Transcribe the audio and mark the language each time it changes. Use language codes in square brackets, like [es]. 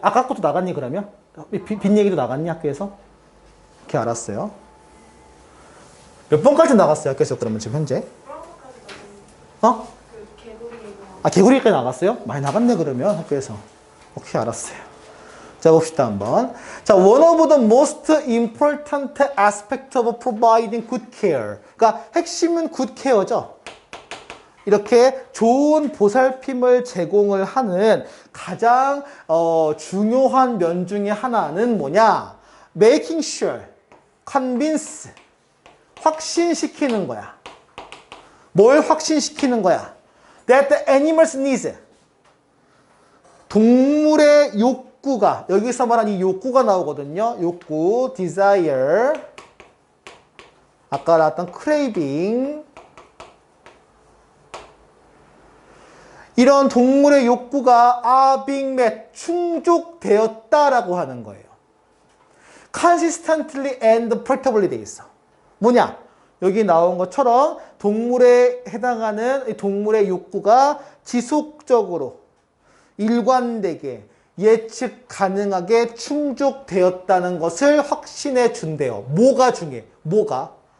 [ko] 아까 것도 나갔니, 그러면? 빈 얘기도 나갔니, 학교에서? 오케이, 알았어요. 몇 번까지 나갔어요, 학교에서 그러면 지금 현재? 어? 아, 개구리까지 나갔어요? 많이 나갔네, 그러면 학교에서. 오케이, 알았어요. 자, 봅시다, 한번. [en] 자, one of the most important aspect of providing good care. [ko] 그러니까 핵심은 good care죠. 이렇게 좋은 보살핌을 제공을 하는 가장 중요한 면 중에 하나는 뭐냐? [en] Making sure, convince, [ko] 확신시키는 거야. 뭘 확신시키는 거야? [en] That the animals needs, [ko] 동물의 욕구가, 여기서 말한 이 욕구가 나오거든요. 욕구, desire, 아까 나왔던 craving, 이런 동물의 욕구가 [en] are being met, [ko] 충족되었다라고 하는 거예요. [en] consistently and predictably [ko] 돼 있어. 뭐냐? 여기 나온 것처럼 동물에 해당하는 동물의 욕구가 지속적으로 일관되게 예측 가능하게 충족되었다는 것을 확신해 준대요. 뭐가 중요해? 뭐가?